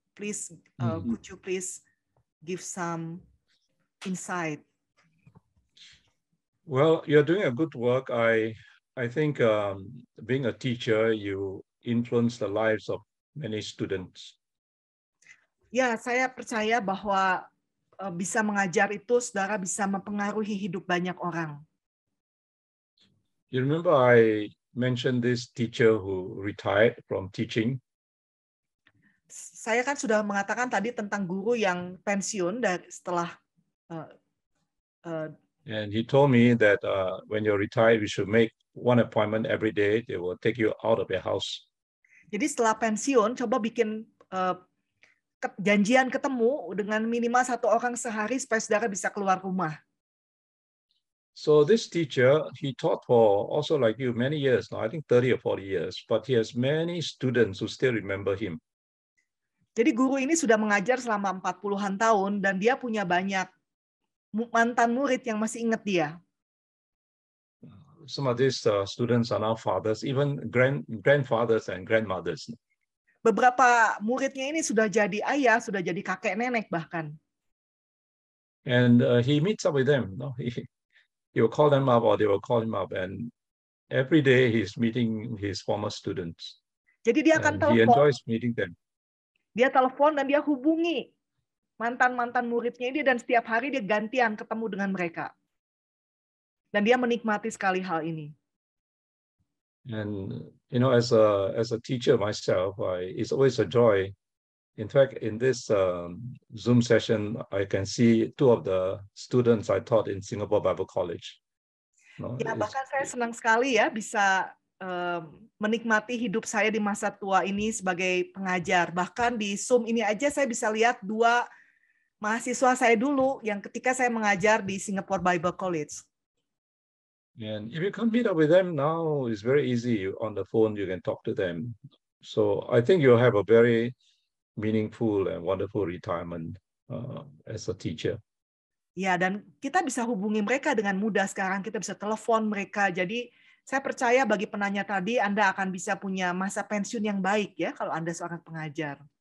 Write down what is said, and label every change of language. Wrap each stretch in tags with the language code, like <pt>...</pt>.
<en>Please, could you please give some insight? Well, you're doing a good work. I think being a teacher, you influence the lives of many students.</en> <id>Ya, saya percaya bahwa bisa mengajar itu, saudara, bisa mempengaruhi hidup banyak orang.</id> <en>You remember I mentioned this teacher who retired from teaching?</en> <id>Saya kan sudah mengatakan tadi tentang guru yang pensiun dari setelah</id> <en>and he told me that when you're retired, you should make 1 appointment every day. They will take you out of your house.</en> <id>Jadi setelah pensiun, coba bikin janjian ketemu dengan minimal 1 orang sehari supaya saudara bisa keluar rumah.</id> <en>So this teacher, he taught for also like you many years now, I think 30 or 40 years, but he has many students who still remember him.</en> <id>Jadi guru ini sudah mengajar selama 40-an tahun dan dia punya banyak mantan murid yang masih ingat dia.</id> <en>Some of these students are now fathers, even grandfathers and grandmothers.</en> <id>Beberapa muridnya ini sudah jadi ayah, sudah jadi kakek nenek bahkan.</id> <en>And he meets up with them. No? He will call them up or they will call him up, and every day he's meeting his former students.</en> <id>Jadi dia akan telepon.</id> <en>He enjoys meeting them.</en> <id>Dia telepon dan dia hubungi mantan-mantan muridnya ini dan setiap hari dia gantian ketemu dengan mereka. Dan dia menikmati sekali hal ini.</id> <en>And you know, as a teacher myself, it's always a joy. In fact, in this Zoom session, I can see 2 of the students I taught in Singapore Bible College. No,</en> <id>ya, bahkan saya senang sekali ya bisa menikmati hidup saya di masa tua ini sebagai pengajar. Bahkan di Zoom ini aja saya bisa lihat 2 mahasiswa saya dulu yang ketika saya mengajar di Singapore Bible College.</id> <en>And if you can meet up with them now, it's very easy. On the phone, you can talk to them. So I think you'll have a very meaningful and wonderful retirement as a teacher.</en> <id>Ya, dan kita bisa hubungi mereka dengan mudah sekarang. Kita bisa telepon mereka. Jadi saya percaya bagi penanya tadi, Anda akan bisa punya masa pensiun yang baik ya kalau Anda seorang pengajar.</id>